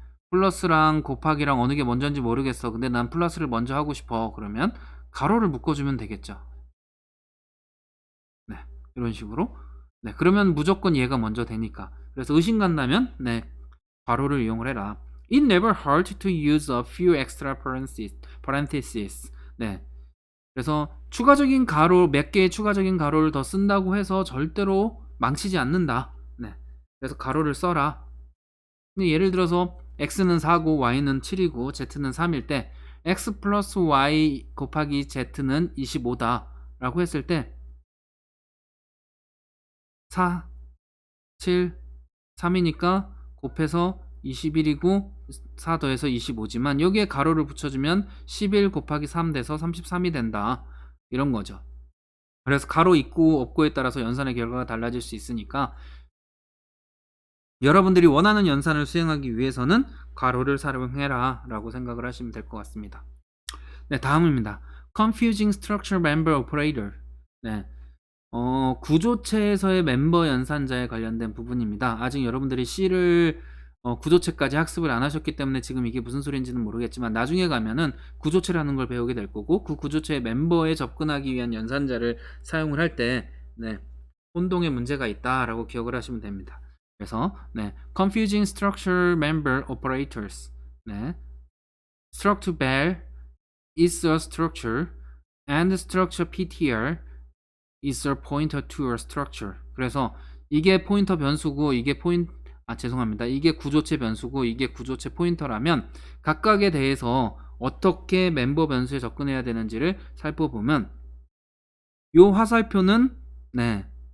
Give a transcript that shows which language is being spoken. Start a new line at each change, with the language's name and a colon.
Korean: 플러스랑 곱하기랑 어느 게 먼저인지 모르겠어. 근데 난 플러스를 먼저 하고 싶어. 그러면 가로를 묶어주면 되겠죠. 이런 식으로. 그러면 무조건 얘가 먼저 되니까. 그래서 의심 간다면 괄호를 이용을 해라.
English: It never hurt to use a few extra parentheses.
Korean: 그래서 추가적인 가로, 몇 개의 추가적인 가로를 더 쓴다고 해서 절대로 망치지 않는다. 그래서 가로를 써라. 근데 예를 들어서 x는 4고 y는 7이고 z는 3일 때 x 플러스 y 곱하기 z는 25다 라고 했을 때 4, 7, 3이니까 곱해서 21이고 4 더해서 25지만 여기에 가로를 붙여주면 11 곱하기 3 돼서 33이 된다. 이런 거죠. 그래서 가로 있고 없고에 따라서 연산의 결과가 달라질 수 있으니까 여러분들이 원하는 연산을 수행하기 위해서는 괄호를 사용해라 라고 생각을 하시면 될 것 같습니다. 다음입니다.
English: Confusing Structure Member Operator.
Korean: 구조체에서의 멤버 연산자에 관련된 부분입니다. 아직 여러분들이 C를 구조체까지 학습을 안 하셨기 때문에 지금 이게 무슨 소리인지는 모르겠지만 나중에 가면은 구조체라는 걸 배우게 될 거고 그 구조체의 멤버에 접근하기 위한 연산자를 사용을 할 때 네, 혼동에 문제가 있다라고 기억을 하시면 됩니다. 그래서 네,
English: confusing structure member operators.
Korean: 네.
English: struct val is a structure and structure ptr is a pointer to a structure.
Korean: 그래서 이게 포인터 변수고 죄송합니다. 이게 구조체 변수고 이게 구조체 포인터라면 각각에 대해서 어떻게 멤버 변수에 접근해야 되는지를 살펴보면 요 화살표는 네.